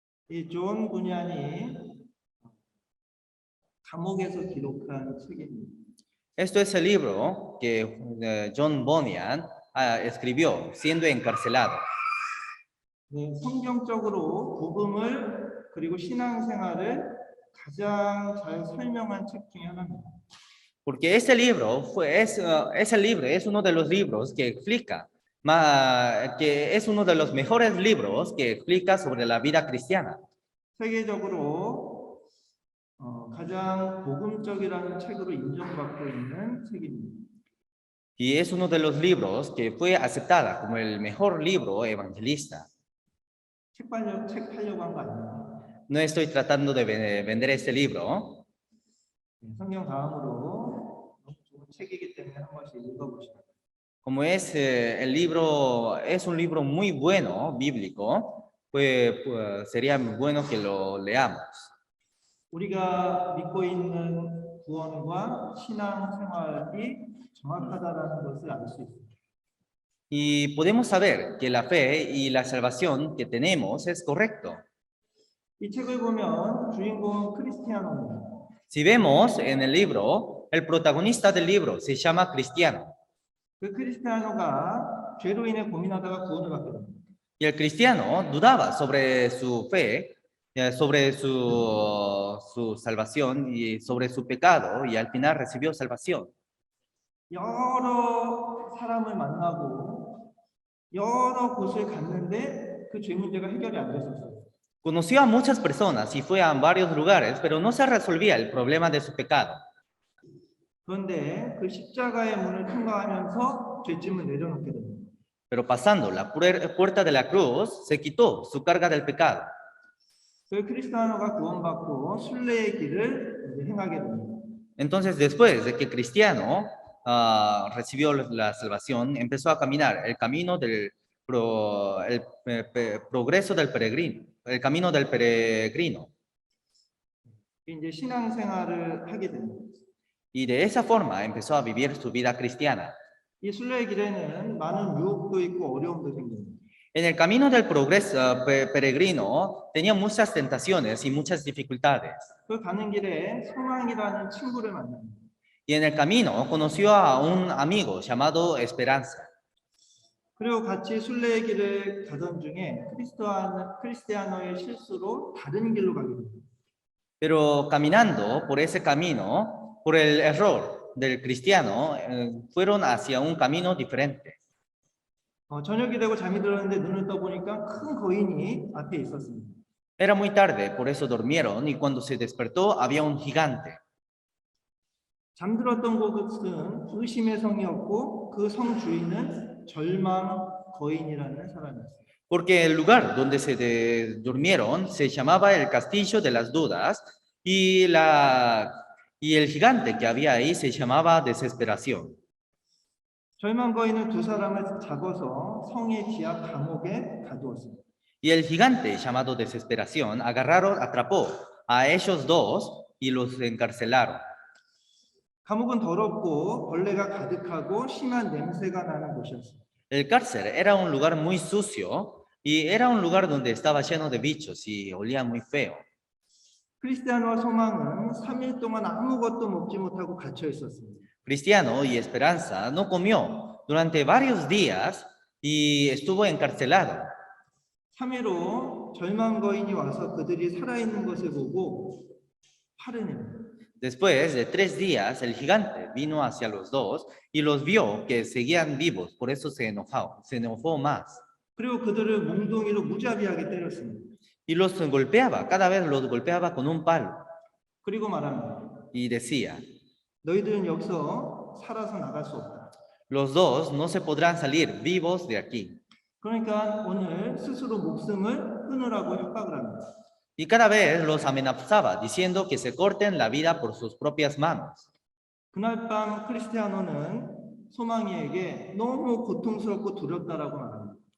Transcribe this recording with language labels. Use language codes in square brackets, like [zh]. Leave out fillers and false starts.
[ko] 이 존 부니안이 감옥에서 기록한 책입니다. [es] Esto es el libro que John Bunyan escribió siendo encarcelado. [ko] 네, 성경적으로 복음을 그리고 신앙생활을 가장 잘 설명한 책 중에 하나입니다. [es] Porque este libro es uno de los libros que explica, que es uno de los mejores libros que explica sobre la vida cristiana. [ko] 세계적으로 가장 복음적이라는 책으로 인정받고 있는 책입니다. [es] Y es uno de los libros que fue aceptada como el mejor libro evangelista. [ko] 책 팔려고 한 거 아니에요. [es] No estoy tratando de vender este libro. [ko] 성경 다음으로 너무 좋은 책이기 때문에 한 번씩 읽어보시면. [es] Como es es un libro muy bueno, bíblico, pues sería bueno que lo leamos. [ko] 우리가 믿고 있는 구원과 신앙생활이 정확하다라는 것을 알 수 있습니다. [es] Y podemos saber que la fe y la salvación que tenemos es correcto. [ko] 이 책을 보면 주인공은 크리스티아노입니다. [es] Si vemos en el libro, el protagonista del libro se llama Cristiano. [ko] 그 크리스티아노가 죄로 인해 고민하다가 구원을 받게 됩니다. [es] Y el cristiano dudaba sobre su fe, sobre su salvación y sobre su pecado, y al final recibió salvación. [ko] 여러 사람을 만나고 여러 곳을 갔는데 그 죄 문제가 해결이 안 됐었어요. [es] Conoció a muchas personas y fue a varios lugares, pero no se resolvía el problema de su pecado. [ko] 그런데 그 십자가의 문을 통과하면서 죄짐을 내려놓게 됩니다. [es] Pero pasando la puerta de la cruz, se quitó su carga del pecado. [ko] 그 크리스티아노가 구원받고 순례의 길을 행하게 됩니다. [es] Entonces, después de que Cristiano recibió la salvación, empezó a caminar el camino del progreso del peregrino, el camino del peregrino. [ko] 이제 신앙생활을 하게 됩니다. [es] Y de esa forma empezó a vivir su vida cristiana. [ko] 이 순례의 길에는 많은 유혹도 있고 어려움도 생깁니다. [es] En el camino del progreso peregrino tenía muchas tentaciones y muchas dificultades. [ko] 그 가는 길에 소망이라는 친구를 만납니다. [es] Y en el camino conoció a un amigo llamado Esperanza. [ko] 그리고 같이 순례의 길을 가던 중에 크리스티아노의 실수로 다른 길로 가게 됩니다. [es] Pero caminando por ese camino, por el error del cristiano, fueron hacia un camino diferente. [ko] 저녁이 되고 잠이 들었는데 눈을 떠보니까 큰 거인이 앞에 있었습니다. [es] Era muy tarde, por eso durmieron, y cuando se despertó había un gigante. [ko] 잠들었던 곳은 의심의 성이었고 그 성 주인은 절망 거인이라는 사람이었습니다. [es] Porque el lugar donde se durmieron se llamaba el Castillo de las Dudas y el gigante que había ahí se llamaba Desesperación. [ko] 절망 거인은 두 사람을 잡아서 성의 지하 감옥에 가두었습니다. [es] Y el gigante llamado Desesperación atrapó a ellos dos y los encarcelaron. [ko] 감옥은 더럽고 벌레가 가득하고 심한 냄새가 나는 곳이었습니다. [es] El cárcel era un lugar muy sucio y era un lugar donde estaba lleno de bichos y olía muy feo. [ko] 크리스티아노와 소망은 3일 동안 아무것도 먹지 못하고 갇혀 있었습니다. [es] Cristiano y Esperanza no comió durante varios días y estuvo encarcelado. [ko] 3일 후 절망 거인이 와서 그들이 살아있는 것을 보고 화를 냅니다. [es] Después de 3 días, el gigante vino hacia los dos y los vio que seguían vivos, por eso se enojó más. [ko] 그리고 그들을 몽둥이로 무자비하게 때렸습니다. [es] Y los golpeaba, cada vez los golpeaba con un palo. [ko] 그리고 말합니다. [es] Y decía, [ko] 너희들은 여기서 살아서 나갈 수 없다. [es] los dos no se podrán salir vivos de aquí. [ko] 그러니까 오늘 스스로 목숨을 끊으라고 협박을 합니다. [es] Y cada vez los amenazaba, diciendo que se corten la vida por sus propias manos. [ko] 그날 밤 크리스티아노는 소망이에게 너무 고통스럽고 두렵다라고 말합니다.